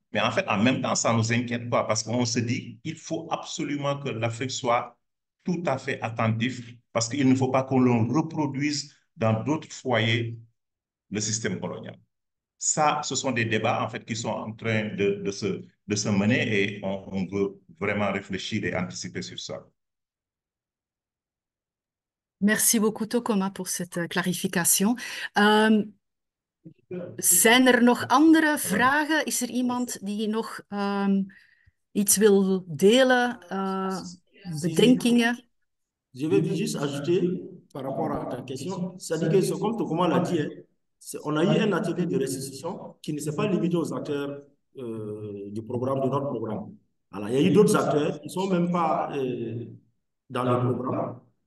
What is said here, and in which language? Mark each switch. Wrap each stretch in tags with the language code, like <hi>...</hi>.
<fr>Mais en fait, en même temps, ça nous inquiète pas parce qu'on se dit qu'il faut absolument que l'Afrique soit tout à fait attentive parce qu'il ne faut pas qu'on le reproduise dans d'autres foyers le système colonial. Ça, ce sont des débats en fait qui sont en train de se mener et on veut vraiment réfléchir et anticiper sur ça. Merci beaucoup, Tokoma, pour cette clarification.</fr> <nl>Zijn er nog andere vragen? Is er iemand die nog iets wil delen? Bedenkingen?</nl> <fr>Je vais juste ajouter par rapport à ta question, c'est-à-dire que c'est comme Tokoma l'a dit, hein, on a eu un atelier de restitution qui ne s'est pas limité aux acteurs du programme, de notre programme. Alors, il y a eu d'autres acteurs qui ne sont même pas dans le programme.</fr>